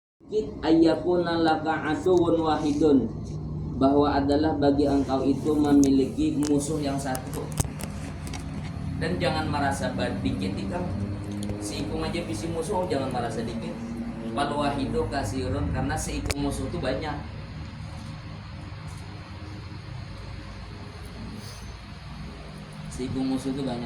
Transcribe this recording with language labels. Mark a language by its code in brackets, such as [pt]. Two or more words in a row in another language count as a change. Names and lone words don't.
[ar] Ayyakuna laka aduwwun wahidun, [id] bahwa adalah bagi engkau itu memiliki musuh yang satu. Dan jangan merasa dikit ikam. Seikung aja visi musuh, jangan merasa dikit. [ar] Fal wahidu kasirun, [id] karena seikung musuh itu banyak. Seikung musuh itu banyak.